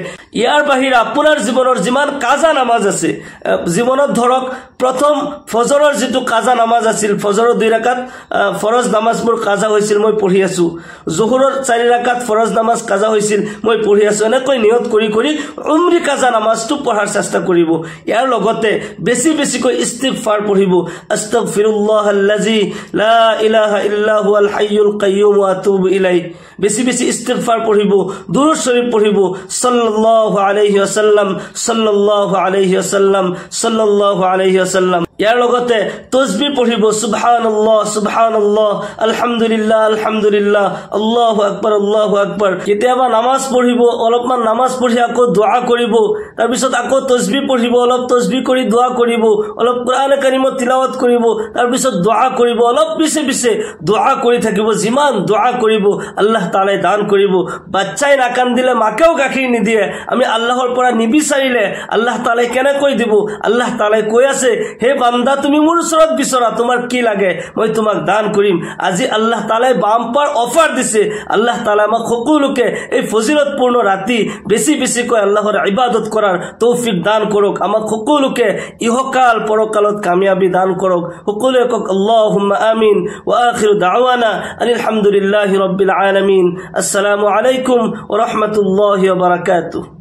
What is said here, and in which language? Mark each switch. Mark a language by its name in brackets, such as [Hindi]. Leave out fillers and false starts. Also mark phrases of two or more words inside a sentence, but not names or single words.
[Assamese] ইয়াৰ বাহিৰে আপোনাৰ জীৱনৰ যিমান কাজা নামাজ আছে জীৱনত ধৰক প্ৰথম ফজৰৰ যেটো কাজা নামাজ আছিল ফজৰৰ 2 ৰাকাত ফৰজ নামাজ মোৰ কাজা হৈছিল মই পঢ়ি আছো জোহৰৰ 4 ৰাকাত ফৰজ নামাজ কাজা হৈছিল মই পঢ়ি আছো এনেকৈ নিয়ত কৰি কৰি উমৰি কাজা নামাজটো পঢ়াৰ চেষ্টা কৰিব ইয়াৰ লগতে বেছি বেছিকৈ ইস্তিগফাৰ পঢ়িব [Arabic] أستغفر الله الذي لا إله إلا هو الحي القيوم وأتوب إليه. [Bangla] বেশি বেশি ইস্তিগফার পড়িব, দুরূদ শরীফ পড়িব, [Arabic] صلى الله عليه وسلم، صلى الله عليه وسلم، صلى الله عليه وسلم. [Assamese] ইয়াৰ লগতে তাসবিহ পঢ়িব, [Arabic] سبحان الله سبحان الله، الحمد لله الحمد لله، الله أكبر الله أكبر. [Assamese] কেতিয়াবা নামাজ পঢ়িব, অলপমান নামাজ পঢ়ি আকৌ দোয়া কৰিব, তাৰপিছত আকৌ তাসবিহ পঢ়িব, অলপ তাসবিহ কৰি দোয়া কৰিব, অলপ কোৰআন কাৰিমত তিলাওয়াত কৰিব, তাৰপিছত দোয়া কৰিব, অলপ পিছে পিছে দোয়া কৰি থাকিব। যিমান দোয়া কৰিব আল্লাহ তাআলাই দান কৰিব। বাচ্চাই নাকান্দিলে মাকেও গাখীৰ নিদিয়ে। আমি আল্লাহৰ পৰা নিবিচাৰিলে আল্লাহ তাআলাই কেনেকৈ দিব? আল্লাহ তাআলাই কৈ আছে, হে বান্দা তুমি মোৰ ওচৰত বিচৰা, তোমাৰ কি লাগে মই তোমাক দান কৰিম। আজি আল্লাহ তাআলাই [English] bumper offer [Assamese] দিছে। আল্লাহ তাআলাই আমাক সকলোকে এই ফজিলতপূৰ্ণ ৰাতি বেছি বেছিকৈ আল্লাহৰ ইবাদত কৰাৰ তৌফিক দান কৰক। আমাক সকলোকে ইহকাল পৰকালত কামিয়াবি দান কৰক। সকলোৱে কওক [Arabic] اللهم آمين. وآخر دعوانا أن الحمد لله رب العالمين. السلام عليكم ورحمة الله وبركاته.